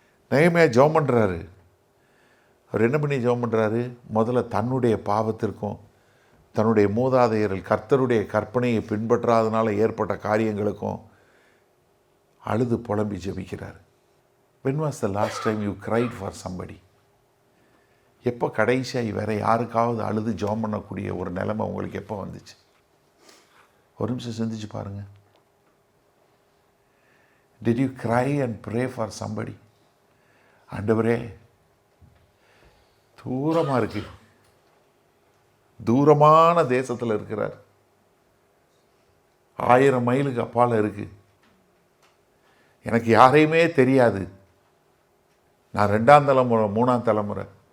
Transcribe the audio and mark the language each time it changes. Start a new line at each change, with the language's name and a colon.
Tamil: நெகேமியா ஜெபம் பண்ணுறாரு. அவர் என்ன பண்ணி ஜெபம் பண்ணுறாரு? முதல்ல தன்னுடைய பாவத்திற்கும் தன்னுடைய மூதாதையர்கள் கர்த்தருடைய கற்பனையை பின்பற்றாதனால ஏற்பட்ட காரியங்களுக்கும் அழுது புலம்பி ஜெபிக்கிறார்.
English: When was the last time you cried for somebody?
Tamil: எப்போ கடைசியாக வேற யாருக்காவது அழுது ஜெபம் பண்ணக்கூடிய ஒரு நிலைமை உங்களுக்கு எப்போ வந்துச்சு? ஒரு நிமிஷம் சிந்திச்சு பாருங்க.
English: Did you cry and pray for somebody?
Tamil: ஆண்டவரே, தூரமா இருக்கு, தூரமான தேசத்தில் இருக்கிறார், 1000 மைலுக்கு அப்பால் இருக்கு, எனக்கு யாரையுமே தெரியாது, நான் 2ஆம் தலைமுறை 3ஆம் தலைமுறை.